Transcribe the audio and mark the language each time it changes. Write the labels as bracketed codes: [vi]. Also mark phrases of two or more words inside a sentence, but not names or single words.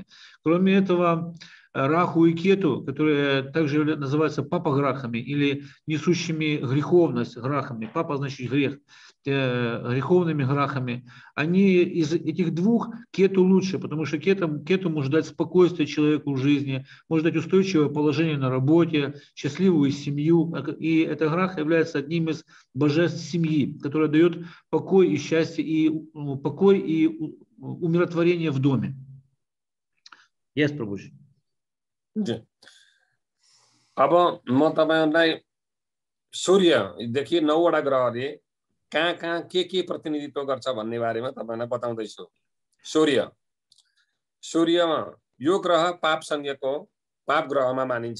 [ru] Кроме этого, Раху и Кету, которые также называются папа-грахами или несущими греховность грахами, папа значит грех, греховными грахами, они из этих двух Кету лучше, потому что Кету может дать спокойствие человеку в жизни, может дать устойчивое положение на работе, счастливую семью, и этот грах является одним из божеств семьи, которое дает покой и счастье, и покой и умиротворение в доме. [en] Yes, Prabhuji. [ne] अब म तपाईहरुलाई सूर्यदेखि 9 वटा ग्रहले कहाँ कहाँ के प्रतिनिधित्व गर्छ भन्ने बारेमा तपाईलाई बताउँदैछु। सूर्यमा यो ग्रह पाप संज्ञको पाप ग्रहमा मानिन्छ।